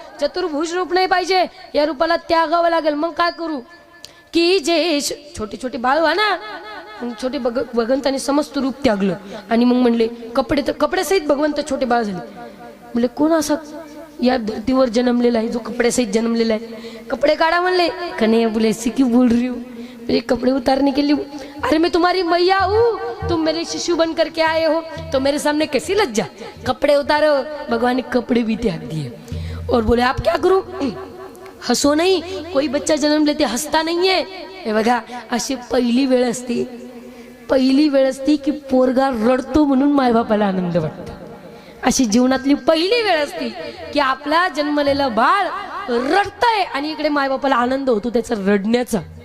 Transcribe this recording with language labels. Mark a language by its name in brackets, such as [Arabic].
[Marathi] चतुर्भुज रूप नाही पाहिजे, या रूपाला त्यागावं लागेल. मग काय करू की जे छोटे छोटे बाळ व्हा ना, छोटे भगवंताने समस्त रूप त्यागलं आणि मग म्हणले कपड्यासहित भगवंत छोटे बाळ झाले. म्हणले कोण असा या धरतीवर जन्मलेला आहे जो कपड्यासहित जन्मलेला आहे? कपडे काढा म्हणले. [Hindi] कन्हैया बोले सिकी बोल रही हूँ, मेरे कपड़े उतारने के लिए. अरे मैं तुम्हारी मैया हूँ, तुम मेरे शिशु बन करके आए हो तो मेरे सामने कैसी लज्जा, कपड़े उतारो. भगवान ने कपड़े भी त्याग दिए और बोले आप क्या करूं, [Marathi] हसो नाही. [Hindi] कोई बच्चा जन्म लेते [Marathi] हसता नाहीये. हे बघा अशी पहिली वेळ असते, पहिली वेळ असते की पोरगा रडतो म्हणून मायबापाला आनंद वाटतो. अशी जीवनातली पहिली वेळ असते की आपला जन्मलेलं बाळ रडतंय आणि इकडे मायबापाला आनंद होतो त्याचा रडण्याचा.